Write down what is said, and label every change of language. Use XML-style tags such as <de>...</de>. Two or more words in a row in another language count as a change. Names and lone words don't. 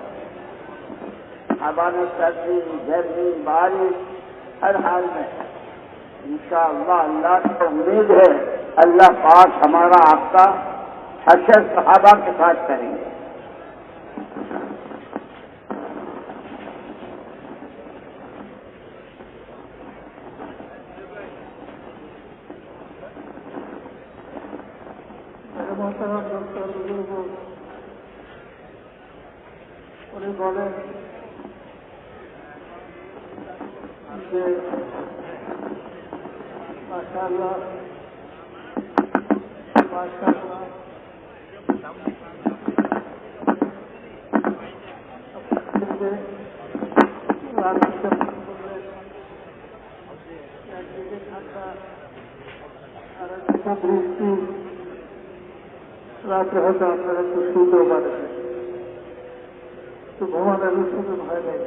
<ur>صحابہ نے سردی گرمی بارش ہر حال میں انشاءاللہ اللہ کو امید ہے اللہ پاک ہمارا آپ کا حشر صحابہ کے ساتھ کریں گے. محترم ڈاکٹر بزرگوں</ur> <bn>উনি বলেন যে মাশাআল্লাহ মাশাআল্লাহ একদিকে ঠান্ডা আর একদিকে বৃষ্টি, রাত্রে হয়তো আপনারা একটু শুতেও পারেন, তো ঘুমানোর শুধু ভয় নেই.</bn>